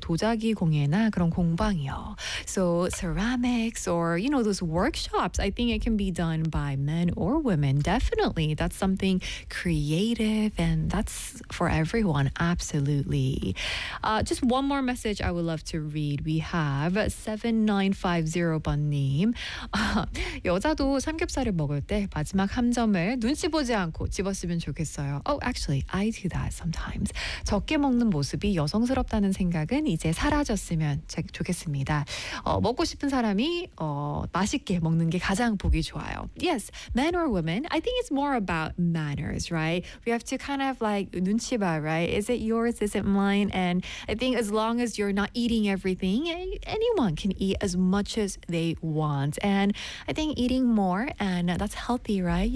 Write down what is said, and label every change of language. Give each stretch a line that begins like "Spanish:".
Korean: 도자기 공예나 그런 공방이요.
English: So ceramics or, you know, those workshops, I think it can be done by men or women. Definitely. That's something creative and that's for everyone. Absolutely. Just one more message I would love to read. We have 7950번님.
Korean: 여자도 삼겹살을 먹을 때 마지막 한 점을 눈치 보지 않고 집었으면 좋겠어요.
English: Oh, actually, I do that sometimes.
Korean: 적게 먹는 모습이 여성스럽다는 생각은 이제 사라졌으면 좋겠습니다. 먹고 싶은 사람이 맛있게 먹는 게 가장 보기 좋아요.
English: Yes, men or women, I think it's more about manners, right? We have to kind of like
Korean: 눈치 봐,
English: right? Is it yours? Is it mine? And I think as long as you're not eating everything, anyone can eat as much as they want. And I think eating more, and that's healthy, right?